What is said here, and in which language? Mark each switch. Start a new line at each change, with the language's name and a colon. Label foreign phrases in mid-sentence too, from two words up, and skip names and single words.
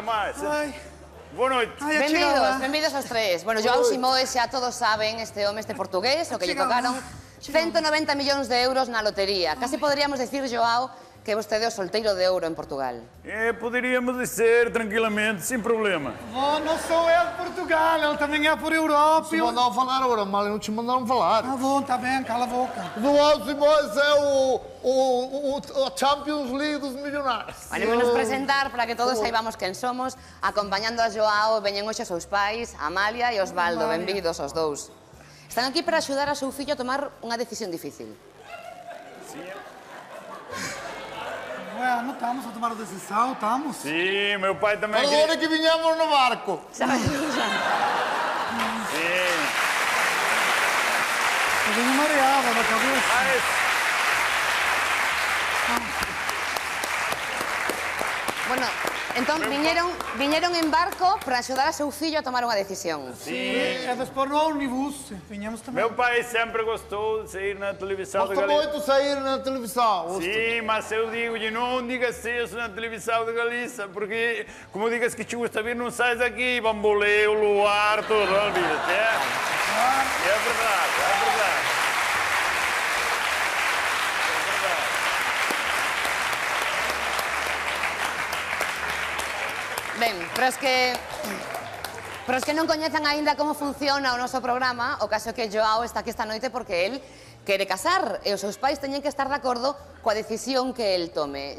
Galician: máis. Boa noite. Benvidos aos tres. Bueno, Joao Simoes xa todos saben, este home, este portugués, o que lle tocaron 190 millóns de euros na lotería. Casi poderíamos decir, Joao, que vostede é o solteiro de ouro en Portugal.
Portuguese: Poderíamos dizer tranquilamente, sem problema. Não sou eu de Portugal, ele também é por Europa. Se mandaram falar agora, mal, não te mandaram falar. Tá bom, tá bem, cala a boca. João Simões é a Champions League dos milionários.
Galician: Vanémonos presentar para que todos saibamos quen somos. Acompañando a Joao, veñen hoxe os seus pais, Amalia e Osvaldo. Benvidos os dous. Están aquí para axudar a seu fillo a tomar unha decisión difícil.
Portuguese: Bueno, estamos a tomar a decisão, estamos. Sim, meu pai também Agora que vinhamos no barco. Sim. Sim. Eu venho mareada na cabeça.
Galician: Bueno, entón viñeron en barco para axudar a seu fillo a tomar unha decisión.
Portuguese: É depois no ônibus, vinhamos também. Meu pai sempre gostou de sair na televisão da Gosta Galiza. muito de sair na televisão. Sim, mas eu digo-lhe, não digas isso na televisão da Galiza, porque como digas que te gusta vir, não sais daqui, bambolê, o luar, tudo, olvida-te, é? É verdade, é verdade.
Galician: Ben, pero es que non coñezan aínda como funciona o noso programa, o caso é que Joao está aquí esta noite porque el quere casar e os seus pais teñen que estar de acordo coa decisión que el tome.